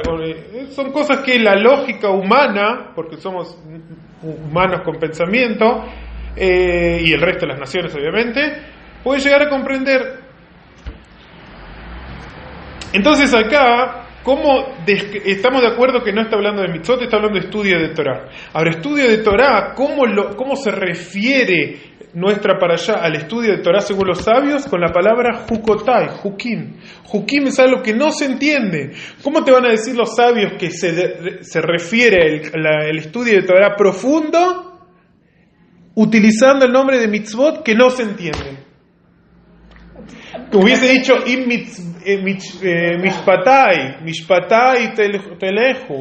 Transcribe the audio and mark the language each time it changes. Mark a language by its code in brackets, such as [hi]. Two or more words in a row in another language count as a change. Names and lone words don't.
[es] Son cosas que la lógica humana, porque somos humanos con pensamiento, y el resto de las naciones obviamente, puede llegar a comprender. Entonces acá, estamos de acuerdo que no está hablando de mitzvot, está hablando de estudio de Torah. Ahora, estudio de Torah, ¿cómo se refiere nuestra para allá al estudio de Torah según los sabios? Con la palabra [he] חוקותי, חוקים. [es] Jukim es algo que no se entiende. ¿Cómo te van a decir los sabios que se refiere el estudio de Torah profundo utilizando el nombre de mitzvot que no se entiende? Hubiese dicho [he] משפטי תלכו.